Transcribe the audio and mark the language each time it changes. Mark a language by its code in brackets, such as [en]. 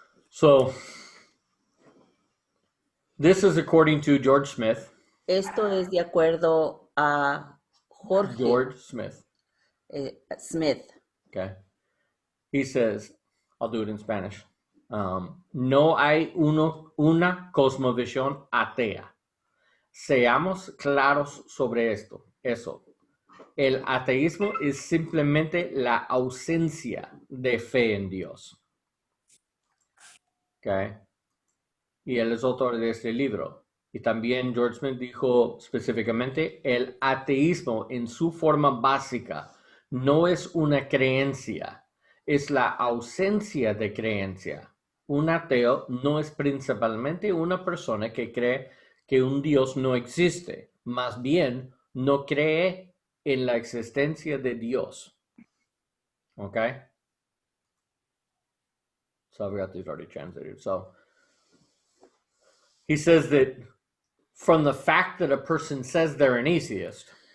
[en] So, this is according to George Smith. [es] Esto es de acuerdo a George Smith. Smith. Okay. [en] He says, I'll do it in Spanish. [es] No hay una cosmovisión atea. Seamos claros sobre eso. El ateísmo es simplemente la ausencia de fe en Dios. Okay. Y él es autor de este libro. Y también George Smith dijo específicamente, el ateísmo en su forma básica no es una creencia, es la ausencia de creencia. Un ateo no es principalmente una persona que cree que un Dios no existe, más bien no cree en la existencia de Dios. Okay? [en] So I've got these already translated. So he says that from the fact that a person says they're an atheist,